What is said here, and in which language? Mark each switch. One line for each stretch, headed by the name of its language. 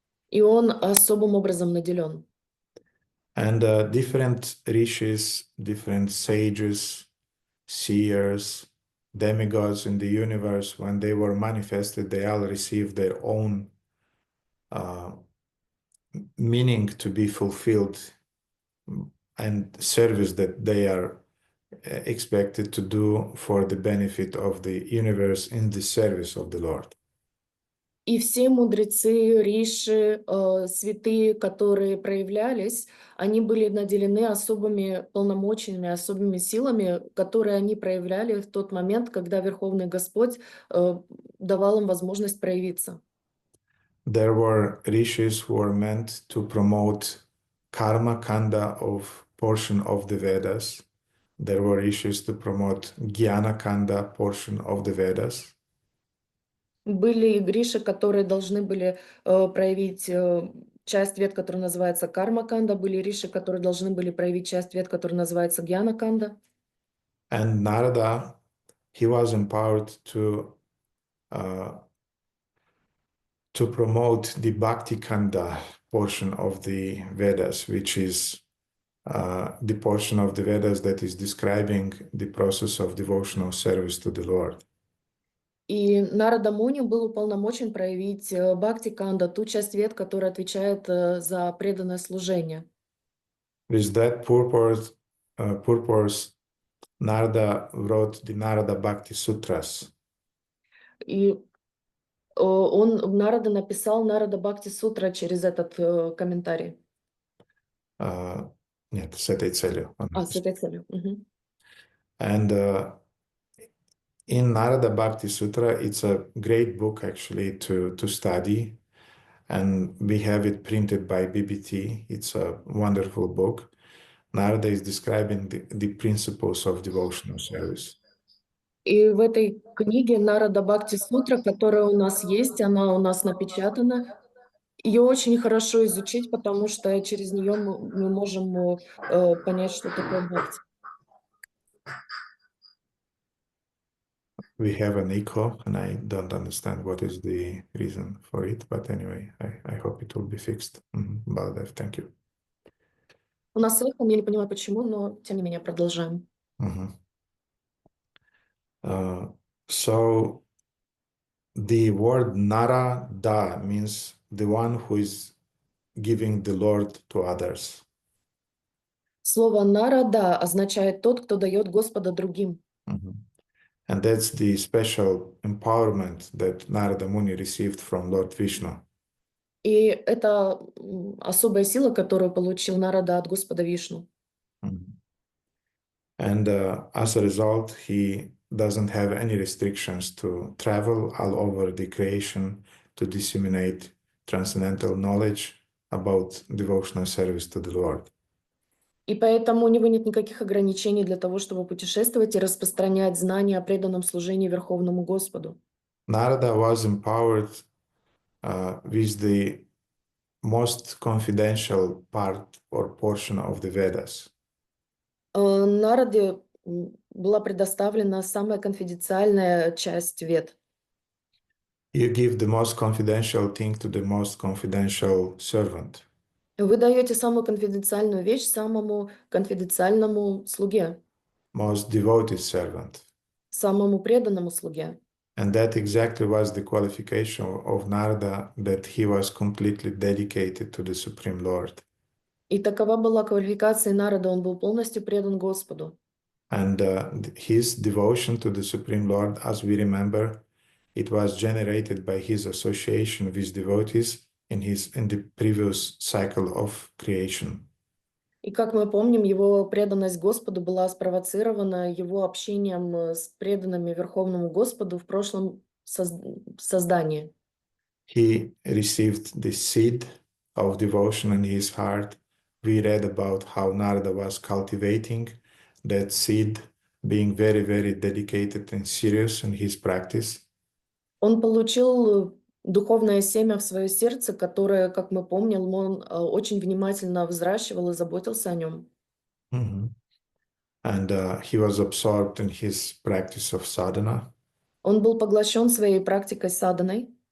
Russian: и он особым образом наделен.
English: And different rishis, different sages, seers, demigods in the universe, when they were manifested, they all received their own meaning to be fulfilled and service that they are expected to do for the benefit of the universe in the service of the Lord.
Russian: И все мудрецы, риши, святые, которые проявлялись, они были наделены особыми полномочиями, особыми силами, которые они проявляли в тот момент, когда Верховный Господь давал им возможность проявиться.
English: There were rishis who were meant to promote karma kanda of portion of the Vedas. There were rishis to promote jnana kanda portion of the Vedas.
Russian: Были и гриши, которые должны были проявить часть вед, которая называется карма-канда, были риши, которые должны были проявить часть вед, которая называется гьяна-канда.
English: And Narada, he was empowered to promote the Bhakti Kanda portion of the Vedas, which is the portion of the Vedas that is describing the process of devotional service to the Lord.
Russian: И Нарада Муни был уполномочен проявить Бхакти Канда, ту часть вед, которая отвечает за преданное служение.
English: With that purpose, Narada wrote the Narada Bhakti Sutras.
Russian: И Нарада написал Нарада Бхакти Сутра через этот комментарий. Нет, с этой целью. С этой целью. Мгм.
English: And in Narada Bhakti Sutra, it's a great book actually to study. And we have it printed by BBT. It's a wonderful book. Narada is describing the principles of devotional service.
Russian: И в этой книге Нарада Бхакти Сутра, которая у нас есть, она у нас напечатана, ее очень хорошо изучить, потому что через нее мы можем понять, что такое бхакти.
English: We have an echo, and I don't understand what is the reason for it, but anyway, I hope it will be fixed. Baldev, thank you.
Russian: У нас эхо, я не понимаю почему, но тем не менее продолжаем. Mhm.
English: So the word narada means the one who is giving the Lord to others.
Russian: Слово «нарада» означает «тот, кто дает Господа другим». Mhm.
English: And that's the special empowerment that Narada Muni received from Lord Vishnu.
Russian: И это особая сила, которую получил Нарада от Господа Вишну. Mhm.
English: And as a result, he doesn't have any restrictions to travel all over the creation to disseminate transcendental knowledge about devotional service to the Lord.
Russian: И поэтому у него нет никаких ограничений для того, чтобы путешествовать и распространять знания о преданном служении Верховному Господу.
English: Narada was empowered with the most confidential part or portion of the Vedas.
Russian: Нараде была предоставлена самая конфиденциальная часть Вед.
English: You give the most confidential thing to the most confidential servant.
Russian: Вы даете самую конфиденциальную вещь самому конфиденциальному слуге,
English: Most devoted servant.
Russian: самому преданному слуге.
English: And that exactly was the qualification of Narada, that he was completely dedicated to the Supreme Lord.
Russian: И такова была квалификация Нарада, он был полностью предан Господу.
English: And his devotion to the Supreme Lord, as we remember, it was generated by his association with devotees in the previous cycle of creation.
Russian: И как мы помним, его преданность Господу была спровоцирована его общением с преданными Верховному Господу в прошлом создании.
English: He received the seed of devotion in his heart. We read about how Narada was cultivating that seed, being very, very dedicated and serious in his practice.
Russian: Он получил духовное семя в свое сердце, которое, как мы помним, он очень внимательно взращивал и заботился о нем. Mhm.
English: And he was absorbed in his practice of sadhana.
Russian: Он был поглощен своей практикой саданой.